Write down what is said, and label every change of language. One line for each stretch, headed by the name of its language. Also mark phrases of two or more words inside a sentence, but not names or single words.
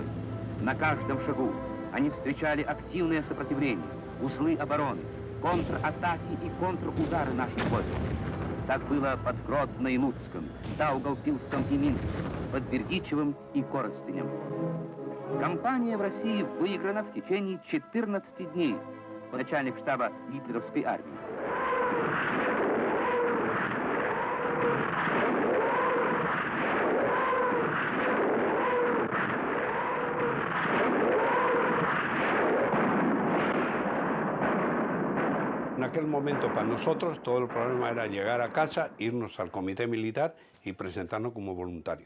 Russian: На каждом шагу они встречали активное сопротивление, узлы обороны, контратаки и контрудары наших войск. Так было под Гродно и Луцком, Даугавпилсом и Минском, под Бердичевым и Коростенем. Кампания в России выиграна в течение 14 дней. Начальник штаба гитлеровской армии.
Spanish: En aquel momento para nosotros todo el problema era llegar a casa, irnos al comité militar y presentarnos como voluntarios.